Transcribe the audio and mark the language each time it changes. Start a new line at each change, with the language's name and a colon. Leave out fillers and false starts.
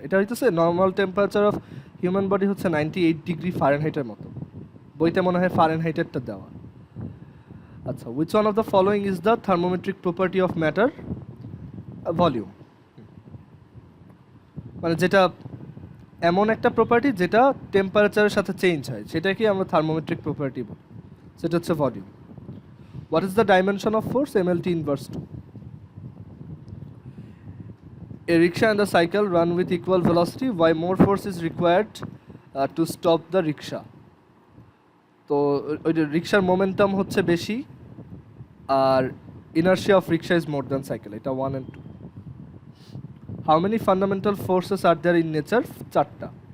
Bangla: এটা হইতেছে normal temperature of human body হচ্ছে 98 ডিগ্রি ফারেনহাইটের মতো, বইতে মনে হয় ফারেনহাইটেরটা দেওয়া। আচ্ছা,
English: which one of the following is the thermometric property of matter?
Bangla: Volume, মানে যেটা এমন একটা প্রপার্টি যেটা টেম্পারেচারের সাথে চেঞ্জ হয়, সেটাকে আমরা থার্মোমেট্রিক প্রপার্টি বলি, সেটা হচ্ছে volume.
English: What is the dimension of force? MLT inverse 2। A rickshaw and a cycle run with equal velocity. Why more force is required to stop the rickshaw?
Bangla: তো ওই যে রিক্সার মোমেন্টাম হচ্ছে বেশি, আর
English: Inertia of rickshaw is more than cycle.
Bangla: এটা 1 and 2।
English: How many fundamental forces are there in nature? 4টা।